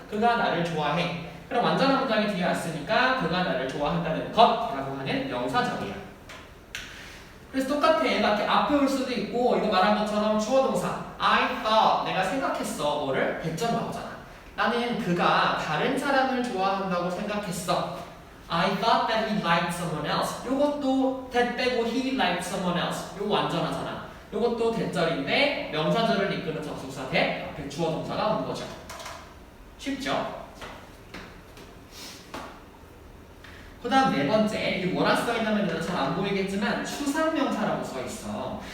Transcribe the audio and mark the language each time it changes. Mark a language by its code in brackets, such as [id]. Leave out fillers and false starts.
[ko] 그가 나를 좋아해. 그럼 완전한 문장이 뒤에 왔으니까 그가 나를 좋아한다는 것이라고 하는 명사절이야. 그래서 똑같아. 얘가 앞에 올 수도 있고 이거 말한 것처럼 주어 동사 [en] I thought [ko] 내가 생각했어. 뭐를? 대절 나오잖아. 나는 그가 다른 사람을 좋아한다고 생각했어. [en] I thought that he liked someone else. [ko] 요것도 [en] that [ko] 빼고 [en] he liked someone else. [ko] 요거 완전하잖아. 요것도 대절인데 명사절을 이끄는 접속사 대 앞에 주어 동사가 온 거죠. 쉽죠? 그 다음 네 번째, 이 뭐라 써있냐면 잘 안 보이겠지만 추상명사라고 써있어.